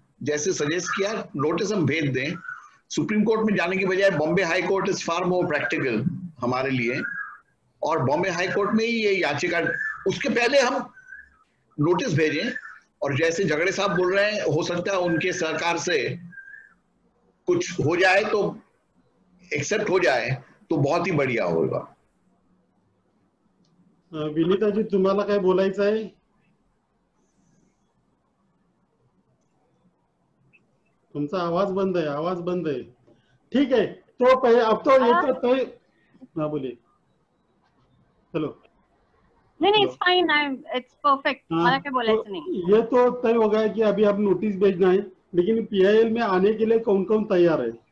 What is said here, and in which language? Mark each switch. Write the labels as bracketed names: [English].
[Hindi] जैसे सजेस्ट किया, नोटिस हम भेज दें। सुप्रीम कोर्ट में जाने के बजाय Bombay high court is far more practical हमारे लिए, और बॉम्बे हाई कोर्ट में ही ये याचिका, उसके पहले हम नोटिस भेजें। और जैसे झगड़े साहब बोल रहे हैं, हो सकता है उनके सरकार से कुछ हो जाए तो एक्सेप्ट हो जाए तो बहुत ही बढ़िया होगा। [Marathi] विनीता जी तुम्हाला काय बोलायचं आहे? तुमचा आवाज बंद है, [Hindi] आवाज बंद है। ठीक है, तो अब तो ये तो तय, हाँ बोलिए। हेलो। [Marathi] नहीं [English] it's fine, it's perfect, [Marathi] मला काय बोलायचं नहीं। [Hindi] ये तो तय हो गया कि अभी अब नोटिस भेजना है, लेकिन PIL में आने के लिए कौन कौन तैयार है?